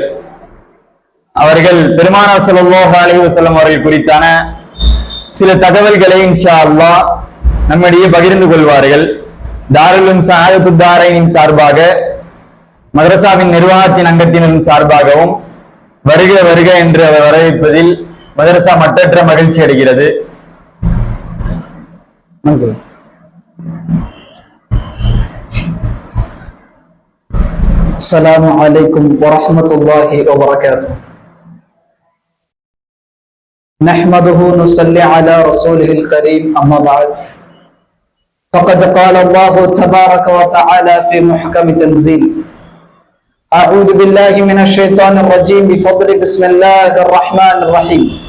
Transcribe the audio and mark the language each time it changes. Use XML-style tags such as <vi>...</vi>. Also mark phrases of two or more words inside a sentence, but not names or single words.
<ta>அவர்கள் பெருமானார்</ta> <ar>صلى الله عليه وسلم</ar> <ta>அவர்கள் குறித்தான சில தகவல்களை</ta> <ar>إن شاء الله</ar> <ta>நம்மிடையே பகிர்ந்து கொள்வார்கள். தாருல் சஆதத்துத் தாரைனின் சார்பாக, மதரசாவின் நிர்வாகத்தின் அங்கத்தினரின் சார்பாகவும் வருக வருக என்று வரவேற்பதில் மதரசா மட்டற்ற மகிழ்ச்சி அடைகிறது.</ta> <ar>السلام عليكم ورحمة الله وبركاته. نحمده نصلي على رسوله الكريم أما بعد فقد قال الله تبارك وتعالى في محكم تنزيل أعوذ بالله من الشيطان الرجيم بفضل بسم الله الرحمن الرحيم</ar>